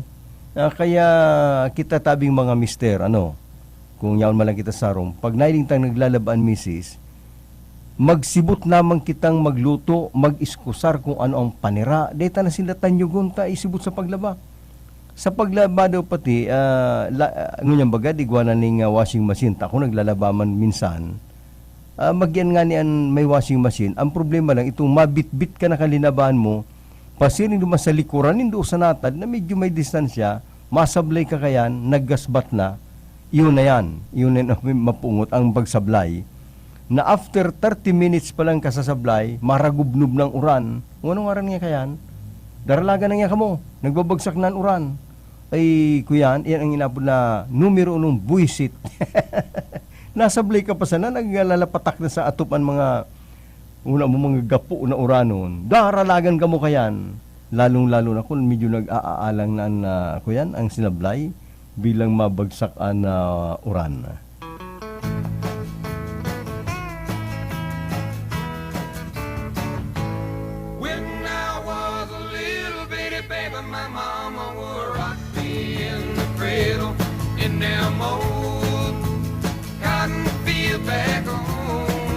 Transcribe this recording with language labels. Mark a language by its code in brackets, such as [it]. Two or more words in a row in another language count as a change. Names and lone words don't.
[bik] Kaya kita tabing mga mister, kung yaon malang kita sarong, pag nailintang naglalabaan misis, magsibot naman kitang magluto, mag-iskusar kung ano ang panira. Deta na sila tanyugon ta, isibot sa paglaba. Sa paglaba daw pati, ngunyan baga, digwana ning [en] washing machine. [bik] Ako naglalaba man minsan. Magyan nga niyan may [en] washing machine. [bik] Ang problema lang, itong mabit-bit ka na kalinabahan mo, pasirin naman sa likuran, hindi sa natad, na medyo may distansya, masablay ka kayan, naggasbat na, yun na yan. Yun na mapungot ang pagsablay. Na [en] after 30 minutes [bik] pa lang kasasablay, maragubnub ng uran. Anong aran nga kayan? Daralaga na nga kamo, nagbabagsak na uran. Ay, kuyan, yan ang inapod na numero unong buisit. Nasablay ka pa sana, naglalapatak na sa atupan mga mga gapo na uranon. Daralagan ka mo kayan. Lalong-lalo na kung medyo nag-aalang na kuyan, ang sinablay bilang mabagsak na uran. [en] My mama would rock me in the cradle in them old cotton field back home.